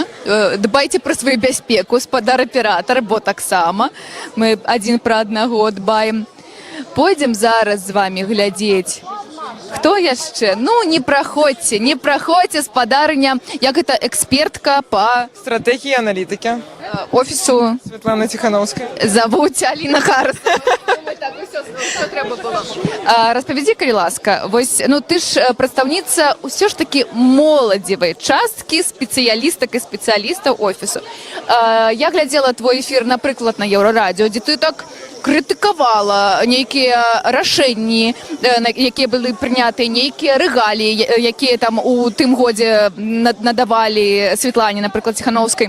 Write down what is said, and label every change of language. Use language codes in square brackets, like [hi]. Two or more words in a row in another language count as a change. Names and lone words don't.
[be] Дбайце пра сваю бяспеку, спадар-аператар, бо таксама мы адзін пра аднаго дбаем. Пойдзем зараз з вамі глядзець. Хто яшчэ? Не праходзьце, спадарыня, як гэта экспертка па [uk] стратегії аналітики [be] офісу Світлана Тихановська. Завуць Аліна Харс. Распавядзі, калі ласка, вось, ты ж прадстаўніца ўсё ж такі моладзевай часткі спецыялістак і спецыялістаў офісу. Я глядзела твой эфір, напрыклад, на Еўрарадіо, дзе ты так крытыкавала нейкія рашэнні, якія былі прынятыя, нейкія рэгаліі, якія там у тым годзе надавалі Світлане, напрыклад, Ціхановскай.